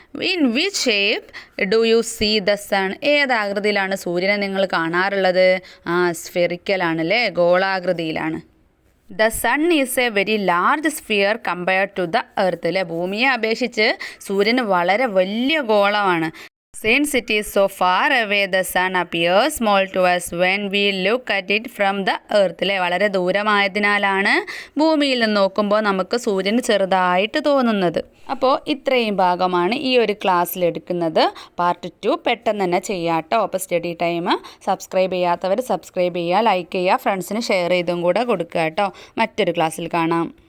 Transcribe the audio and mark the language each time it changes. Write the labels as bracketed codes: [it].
[en] In which shape do you see the sun? [ml] ഏതാകൃതിയിലാണ് സൂര്യനെ നിങ്ങൾ കാണാറുള്ളത്? സ്ഫെറിക്കലാണല്ലേ, ഗോളാകൃതിയിലാണ്. [en] The sun is a very large sphere compared to the earth. [ml] അല്ലേ, ഭൂമിയെ അപേക്ഷിച്ച് സൂര്യന് വളരെ വലിയ ഗോളമാണ്. [en] Since it is so far away, the sun appears small to us when we look at it from the earth. [ml] അല്ലേ, വളരെ ദൂരമായതിനാലാണ് ഭൂമിയിൽ നിന്ന് നോക്കുമ്പോൾ നമുക്ക് സൂര്യൻ ചെറുതായിട്ട് തോന്നുന്നത്. അപ്പോൾ ഇത്രയും ഭാഗമാണ് ഈ ഒരു ക്ലാസ്സിൽ എടുക്കുന്നത്. പാർട്ട് 2 പെട്ടെന്ന് തന്നെ ചെയ്യാട്ടോ. അപ്പോൾ സ്റ്റഡി ടൈം സബ്സ്ക്രൈബ് ചെയ്യാത്തവർ സബ്സ്ക്രൈബ് ചെയ്യുക, ലൈക്ക് ചെയ്യുക, ഫ്രണ്ട്സിന് ഷെയർ ചെയ്തും കൂടെ കൊടുക്കുക കേട്ടോ. മറ്റൊരു ക്ലാസ്സിൽ കാണാം.